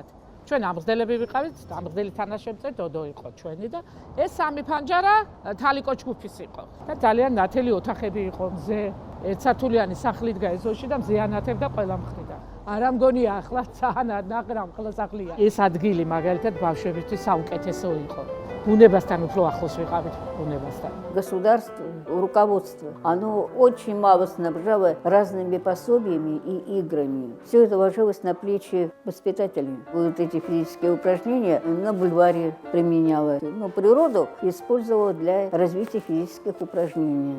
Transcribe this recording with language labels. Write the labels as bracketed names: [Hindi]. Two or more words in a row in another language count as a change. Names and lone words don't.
[Georgian] ჩვენ ამღდელები ვიყავით, ამღდელი თანაშემწე დოდო იყო ჩვენი და ეს სამი ფანჯარა თალიკო ჯგუფის იყო. და ძალიან ნათელი ოთახები იყო მზე. ერთსართულიანი სახლით გაეზოში და მზე ანათებდა ყველა მხრიდან. არა მგონია ახლა ნაღრამ ყველა სახლია. ეს ადგილი მაგალითად ბავშვებისთვის საუკეთესო იყო. бунებასთან უფრო ახლოს ვიყავით бунებასთან. [Russian] Государство, руководство, оно очень мало снабжало разными пособиями и играми. Все это ложилось на плечи воспитателей. Вот эти физические упражнения на бульваре применяло. Но природу использовала для развития физических упражнений.